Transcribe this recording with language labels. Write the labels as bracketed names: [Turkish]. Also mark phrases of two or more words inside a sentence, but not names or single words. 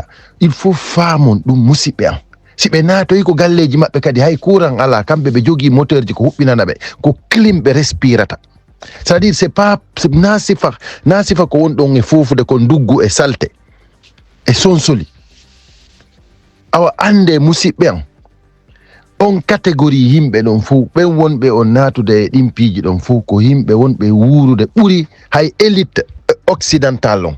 [French] Il faut [Fula] faamon ɗum musidɓe an. Si ɓe naatoyi ko galleji maɓɓe kadi hay courant ala, kamɓe ɓe jogii moteur ji ko huɓɓinana ɓe, ko clim ɓe respirata. [French] C'est-à-dire c'est pas [Fula] na sifa ko woni ɗon e fofude ko nduggu e salte e sonsoli. Awa ande musidɓe an, on catégorie yimɓe ɗon fou, ɓen wonɓe on natude e ɗimpiji ɗon fou, ko yimɓe wonɓe wuurude ɓuri hay [French] élite occidental [Fula] on.